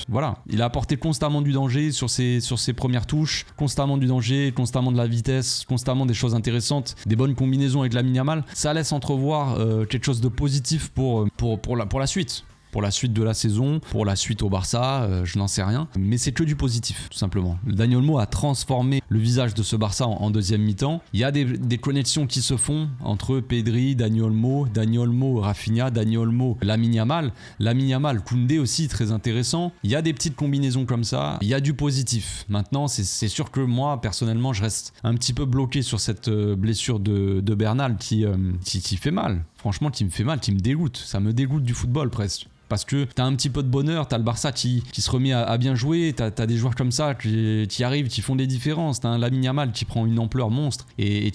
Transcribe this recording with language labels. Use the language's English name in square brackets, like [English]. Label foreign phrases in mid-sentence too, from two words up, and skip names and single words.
[French] Voilà, il a apporté constamment du danger sur ses premières touches, constamment du danger, constamment de la vitesse, constamment des choses intéressantes, des bonnes combinaisons avec Lamine Yamal. Ça laisse entrevoir quelque chose de positif pour la suite. Pour la suite de la saison, pour la suite au Barça, je n'en sais rien. Mais c'est que du positif, tout simplement. Dani Olmo a transformé le visage de ce Barça en deuxième mi-temps. Il y a des connexions qui se font entre Pedri, Dani Olmo, Rafinha, Dani Olmo, Lamine Yamal, Koundé aussi, très intéressant. Il y a des petites combinaisons comme ça. Il y a du positif. Maintenant, c'est sûr que moi, personnellement, je reste un petit peu bloqué sur cette blessure de Bernal qui fait mal. Franchement, qui me fait mal, qui me dégoûte. Ça me dégoûte du football presque. Parce que t'as un petit peu de bonheur, t'as le Barça qui se remet à bien jouer, t'as des joueurs comme ça qui arrivent, qui font des différences, t'as un Lamine Yamal qui prend une ampleur monstre et